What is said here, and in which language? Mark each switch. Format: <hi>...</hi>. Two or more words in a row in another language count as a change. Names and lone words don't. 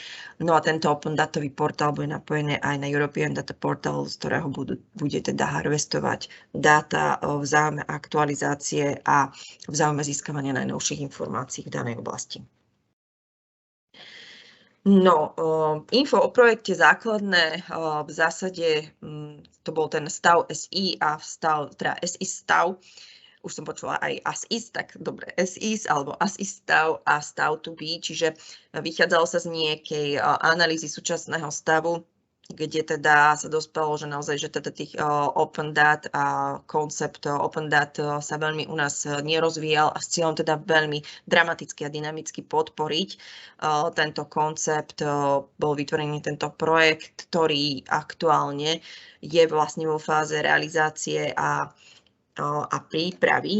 <sk>No a tento Open dátový portál bude napojený aj na European Data Portal, z ktorého bude teda harvestovať dáta v záujme aktualizácie a v záujme získavania najnovších informácií v danej oblasti. No, info o projekte základné, v zásade to bol ten stav SI a teda SI stav. Už som počula aj as-is, tak dobre, as-is alebo as-is stav a stav</sk> <en>to be,</en> <sk>čiže vychádzalo sa z nejakej analýzy súčasného stavu, kde teda sa dospelo, že naozaj, že teda tých open dát a koncept open dát sa veľmi u nás nerozvíjal a s cieľom teda veľmi dramaticky a dynamicky podporiť tento koncept, bol vytvorený tento projekt, ktorý aktuálne je vlastne vo fáze realizácie a prípravy.</sk>